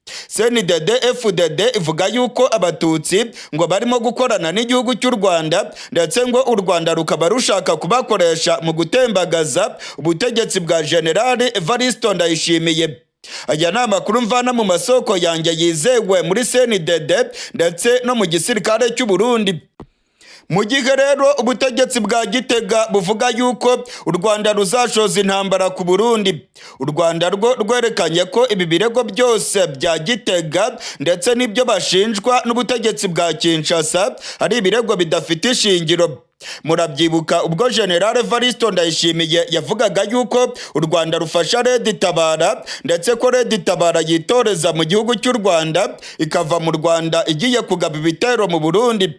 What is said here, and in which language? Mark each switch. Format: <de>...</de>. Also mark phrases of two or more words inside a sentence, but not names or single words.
<rw>CNDD-FDD ivuga yuko abatutsi ngo barimo gukorana n'igihugu cy'u Rwanda ndetse ngo u Rwanda rukaba rushaka kubakoresha mu gutembagaza ubutegetsi bwa General Evariste Ndayishimiye. Aya ni amakuru mvana mu masoko yanjye yizewe muri CNDD ndetse no mu gisirikare cy'u Burundi. Mu gihe rero ubutegetsi bwa Gitega buvuga yuko u Rwanda ruzashoza intambara ku Burundi, u Rwanda rwo rwerekanye ko ibi birego byose bya Gitega ndetse n'ibyo bashinjwa n'ubutegetsi bwa Kinshasa ari ibirego bidafite ishingiro. Murabyibuka ubwo General Evaristo Ndayishimiye yavugaga yuko u Rwanda rufasha Red Tabara ndetse ko Red Tabara yitoreza mu gihugu cy'u Rwanda ikava mu Rwanda igiye kugaba ibitero mu Burundi.</rw>